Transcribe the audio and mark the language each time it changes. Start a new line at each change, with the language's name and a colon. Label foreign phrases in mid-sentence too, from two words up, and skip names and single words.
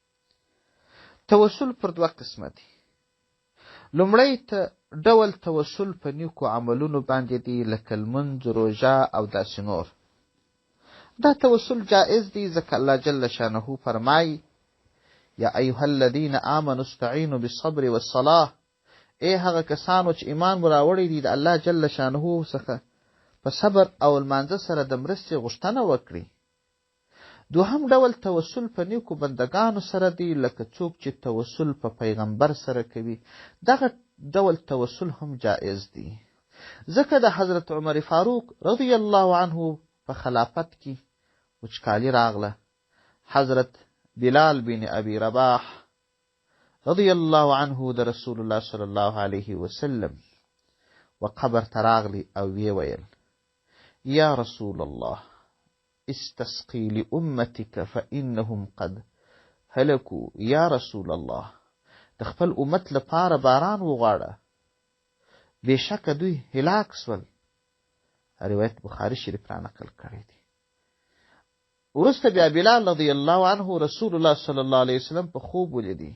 Pashto: توسل پر دوه قسمه دی. لومړی ډول توسل په نیکو عملونو باندې دی، لکه لمونځ، روژه او داسې نور. دا توسل جائز دی، ځکه الله
Arabic: جل شانه
Pashto: فرمایي
Arabic: یا ایها الذین آمنوا استعینوا بالصبر والصلاة،
Pashto: ای هغه کسانو چې ایمان مو راوړی دی د الله
Arabic: جل شانه
Pashto: څخه په صبر او لمانځه سره د مرستې غوښتنه وکړي. دوهم ډول توسل په نیکو بندگانو سره دی، لکه څوک چې توسل په پیغمبر سره کوي، دغه ډول توسل هم جائز دی. ځکه د حضرت عمر فاروق
Arabic: رضی الله عنه
Pashto: په خلافت کې وچکالي راغله. حضرت بلال بن ابي رباح
Arabic: رضی الله عنه
Pashto: د رسول الله
Arabic: صلی الله علیه وسلم
Pashto: و قبر ته راغلی او ویې ویل
Arabic: یا رسول الله استسقي لأمتك فإنهم قد هلكوا. یا رسول الله
Pashto: د خپل امت لپاره باران وغواړه، بېشکه دوی هلاک سول. روایت بخاري شریف را نقل کړی دی. وروسته بیا بلال
Arabic: رضی الله عنه
Pashto: رسول الله
Arabic: صلی الله علیه وسلم
Pashto: په خوب ولیدی.